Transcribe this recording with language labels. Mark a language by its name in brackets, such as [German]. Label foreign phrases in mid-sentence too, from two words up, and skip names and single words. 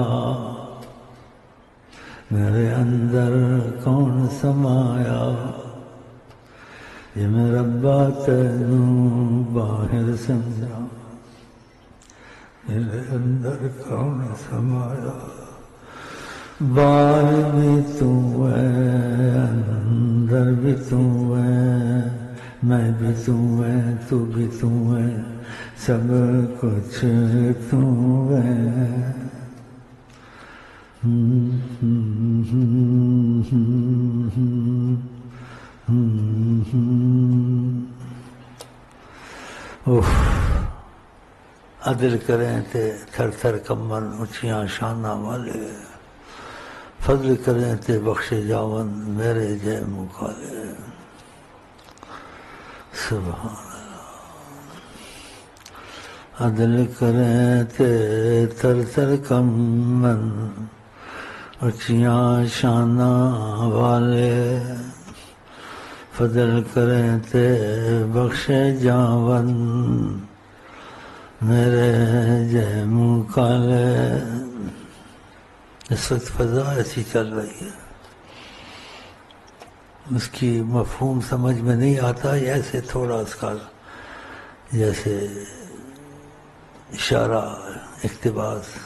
[Urdu] میرے اندر کون سمایا، [Punjabi] یہ مربع تینو باہر سمجھا، [Urdu] میرے اندر کون سمایا، باہر بھی تو ہے، اندر بھی تو ہے، میں بھی تو ہے، تو بھی تو ہے، سب کچھ تو ہے۔ [Punjabi] عدل کریں تے تھر تھر کمن، اونچیاں شاناں والے، فضل کریں تے بخشے جاون، میرے جے مکالے، سبحان اللہ۔ عدل کریں تے تھر تھر کمن، اونچیاں شاناں والے، فضل کریں تے بخشے جاون، میرے جے منہ کالے۔ [Urdu] اس وقت فضا ایسی چل رہی ہے، اس کی مفہوم سمجھ میں نہیں آتا، ایسے تھوڑا اس کا جیسے اشارہ، اقتباس۔